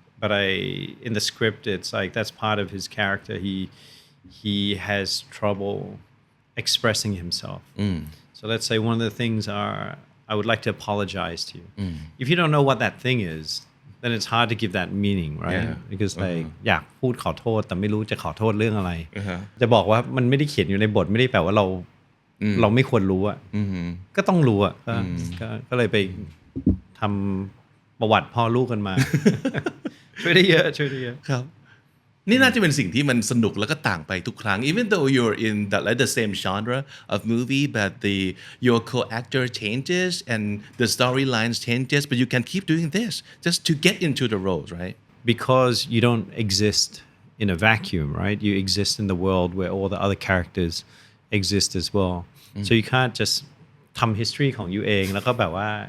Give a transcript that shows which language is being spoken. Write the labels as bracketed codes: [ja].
[en] But in the script, it's like that's part of his character. He has trouble expressing himself. So let's say one of the things are I would like to apologize to you. If you don't know what that thing is, then it's hard to give that meaning, right? Yeah. Because like [th] อยากพูดขอโทษแต่ไม่รู้จะขอโทษเรื่องอะไร Uh-huh. จะบอกว่ามันไม่ได้เขียนอยู่ในบทไม่ได้แปลว่าเราไม่ควรรู้อ่ะก็ต้องรู้อ่ะก็เลยไปทำประวัติพ่อลูกกันมา ช่วยได้เยอะ ครับ นี่น่าจะเป็นสิ่งที่มันสนุกแล้วก็ต่างไปทุกครั้ง [en] even though you're in the same genre of movie but your co-actor changes and the storylines changes but you can keep doing this just to get into the roles right because you don't exist in a vacuum, right? You exist in the world where all the other characters exist as well. So you can't just [th] ทำ history ของยูเองแล้วก็แบบว่า